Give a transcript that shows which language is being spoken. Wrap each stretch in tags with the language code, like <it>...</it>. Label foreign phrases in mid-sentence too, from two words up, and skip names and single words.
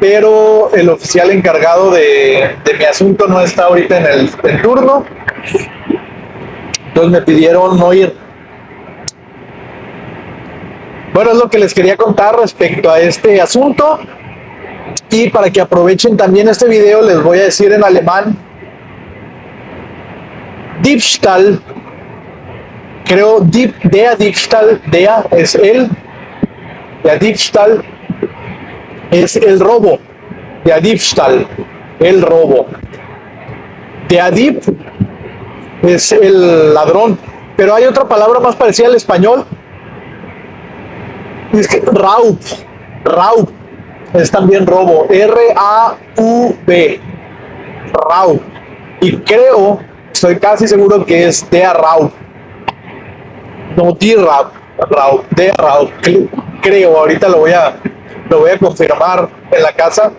<es>pero el oficial encargado de mi asunto no está ahorita en el turno, entonces me pidieron no ir. Bueno, es lo que les quería contar respecto a este asunto, y para que aprovechen también este video les voy a decir en alemán Diebstahl. Creo</es> <de>der Diebstahl, der</de> <es>es él,</es> <de>der Diebstahl</de> <es>es el robo,</es> <de>der Diebstahl,</de> <es>el robo.</es> <de>Der Dieb</de> <es>es el ladrón, pero hay otra palabra más parecida al español, es que Raub, Raub es también robo, R-A-U-B, Raub, y creo, estoy casi seguro que es</es> <de>der Raub,</de> <es>no</es> <de>die Raub, Raub, der Raub,</de> <es>creo, ahorita lo voy a confirmar en la casa.</es>